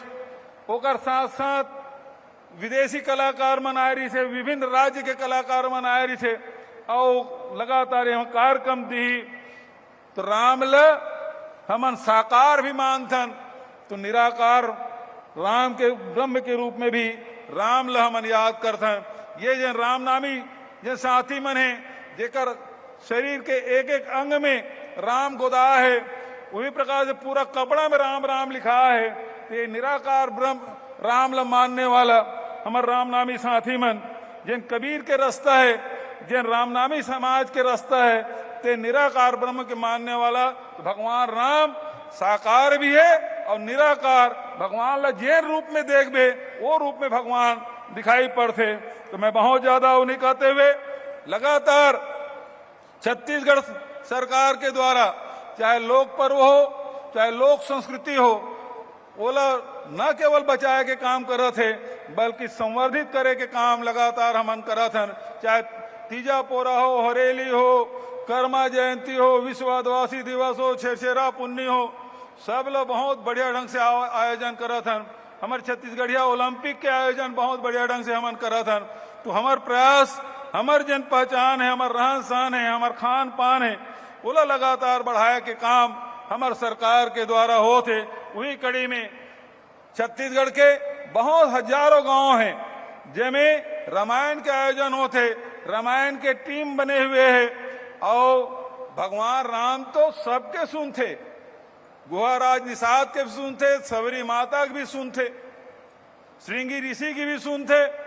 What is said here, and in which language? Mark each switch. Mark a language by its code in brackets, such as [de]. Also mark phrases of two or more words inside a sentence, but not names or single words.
[hne] ओकर साथ साथ विदेशी कलाकार मन आए रही थे, विभिन्न राज्य के कलाकार मन आए रही थे और लगातार यहाँ कार्यक्रम दी। तो रामल हमन साकार भी मानथन, तो निराकार राम के ब्रह्म के रूप में भी रामल हमन याद करथन। ये जन रामनामी जो साथी मन है जेकर शरीर के एक एक अंग में राम गोदा है, वही प्रकार से पूरा कपड़ा में राम राम लिखा है। तो ये निराकार ब्रह्म रामल मानने वाला हमार रामनामी साथी मन जिन कबीर के रास्ता है, जिन रामनामी समाज के रास्ता है, ते निराकार ब्रह्म के मानने वाला तो भगवान राम साकार भी है और निराकार भगवान ला जैन रूप में देख बे वो रूप में भगवान दिखाई पड़ते। तो मैं बहुत ज्यादा उन्हें कहते हुए लगातार छत्तीसगढ़ सरकार के द्वारा चाहे लोक पर्व हो चाहे लोक संस्कृति हो, ओला न केवल बचाए के काम करत है बल्कि संवर्धित करे के काम लगातार हमन करत हन। चाहे तीजा पोरा हो, हरेली हो, कर्मा जयंती हो, विश्व आदिवासी दिवस हो, छेरछेरा पुन्नी हो, सब लोग बहुत बढ़िया ढंग से आयोजन करत हन। हमारे छत्तीसगढ़िया ओलंपिक के आयोजन बहुत बढ़िया ढंग से हमन करत हन। तो हमार प्रयास, हमार जन पहचान है, हमार रहन सहन है, हमार खान पान है, ओला लगातार बढ़ाए के काम हमार सरकार के द्वारा होते। वही कड़ी में छत्तीसगढ़ के बहुत हजारों गांव हैं जिनमें रामायण के आयोजन होते, रामायण के टीम बने हुए हैं और भगवान राम तो सबके सुनते, गुहाराज निषाद के भी सुनते, सबरी माता के भी सुनते, श्रृंगी ऋषि की भी सुनते।